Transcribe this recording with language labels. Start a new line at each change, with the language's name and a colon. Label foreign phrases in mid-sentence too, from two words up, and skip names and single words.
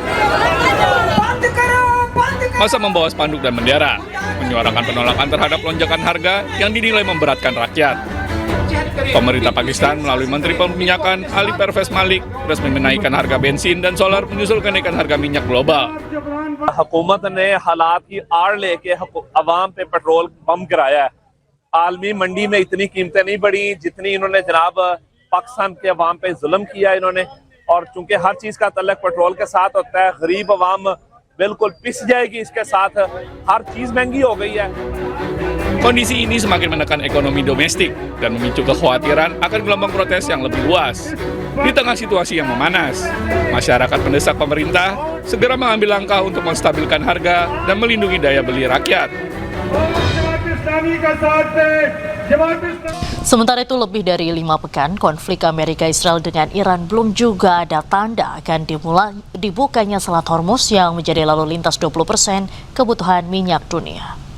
Indonesian: Masa membawa spanduk dan bendera, menyuarakan penolakan terhadap lonjakan harga yang dinilai memberatkan rakyat. Pemerintah Pakistan melalui Menteri Perminyakan Ali Pervez Malik resmi menaikkan harga bensin dan solar menyusul kenaikan harga minyak global.
Urdu: حکومت نے حالات کی آڑ لیکے عوام پہ پٹرول بم کرایا ہے. عالمی منڈی میں اتنی قیمتیں نہیں بڑھی جتنی انہوں نے جناب پاکستان کے عوام پہ ظلم کیا انہوں نے، اور چونکہ ہر چیز کا تعلق پٹرول کے ساتھ ہوتا ہے، غریب عوام بالکل پس جائے گی اسکے ساتھ، ہر چیز مہنگی ہو گئی ہے.
Indonesian: Kondisi ini semakin menekan ekonomi domestik dan memicu kekhawatiran akan gelombang protes yang lebih luas. Di tengah situasi yang memanas, masyarakat mendesak pemerintah segera mengambil langkah untuk menstabilkan harga dan melindungi daya beli rakyat. Sementara itu, lebih dari 5 pekan konflik Amerika-Israel dengan Iran belum juga ada tanda akan dibukanya Selat Hormuz yang menjadi lalu lintas 20% kebutuhan minyak dunia.